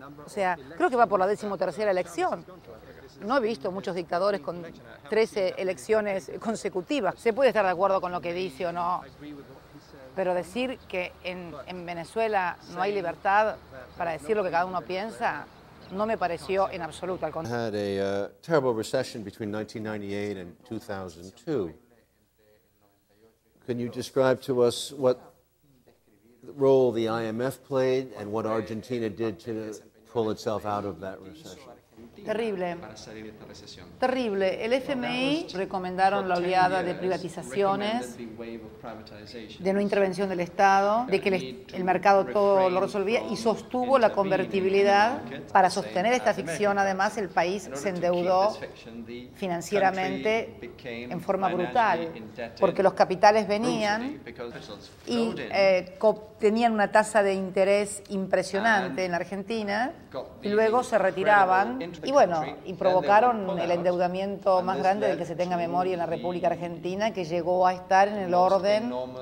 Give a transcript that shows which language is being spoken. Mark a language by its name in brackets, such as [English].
[Spanish] O sea, creo que va por la 13ª elección. No he visto muchos dictadores con 13 elecciones consecutivas. Se puede estar de acuerdo con lo que dice o no, pero decir que en Venezuela no hay libertad para decir lo que cada uno piensa, no me pareció en absoluto, al contrario. [English] Had a terrible recession between 1998 and 2002. Can you describe to us what role the IMF played and what Argentina did to pull itself out of that recession? Terrible, terrible. [Spanish] El FMI recomendaron la oleada de privatizaciones, de no intervención del Estado, de que el mercado todo lo resolvía y sostuvo la convertibilidad. Para sostener esta ficción, además, el país se endeudó financieramente en forma brutal, porque los capitales venían y tenían una tasa de interés impresionante en la Argentina y luego se retiraban y bueno, y provocaron el endeudamiento más grande del que se tenga memoria en la República Argentina, que llegó a estar en el orden